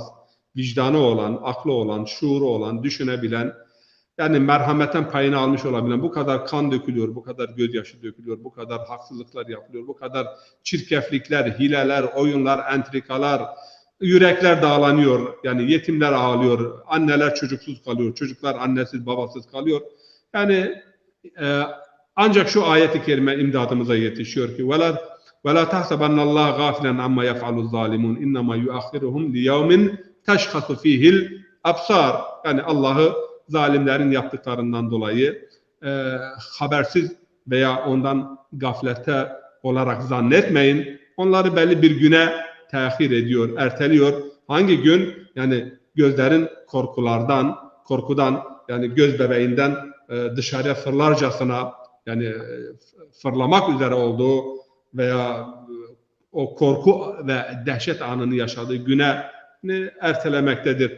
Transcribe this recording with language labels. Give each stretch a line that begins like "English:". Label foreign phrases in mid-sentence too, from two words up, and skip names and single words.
Turkish: Vicdanı olan, aklı olan, şuuru olan, düşünebilen, yani merhametten payını almış olabilen, bu kadar kan dökülüyor, bu kadar gözyaşı dökülüyor, bu kadar haksızlıklar yapılıyor, bu kadar çirkeflikler, hileler, oyunlar, entrikalar, yürekler dağlanıyor, yani yetimler ağlıyor, anneler çocuksuz kalıyor, çocuklar annesiz babasız kalıyor. Yani ancak şu ayet-i kerime imdadımıza yetişiyor ki
Arabic: وَلَا تَحْسَبَنَّ اللّٰهَ غَافِلًا عَمَّا يَفْعَلُ الظَّالِمُونَ اِنَّمَا يُؤَخِّرُهُمْ لِيَوْمٍ تَشْخَصُ ف۪يهِ الْأَبْصَارِ.
Turkish: Yani Allah'ı zalimlerin yaptıklarından dolayı habersiz veya ondan gaflette olarak zannetmeyin. Onları belli bir güne tehir ediyor, erteliyor. Hangi gün? Yani gözlerin korkudan, yani göz bebeğinden dışarıya fırlarcasına, yani fırlamak üzere olduğu veya o korku ve dehşet anını yaşadığı güne ertelemektedir.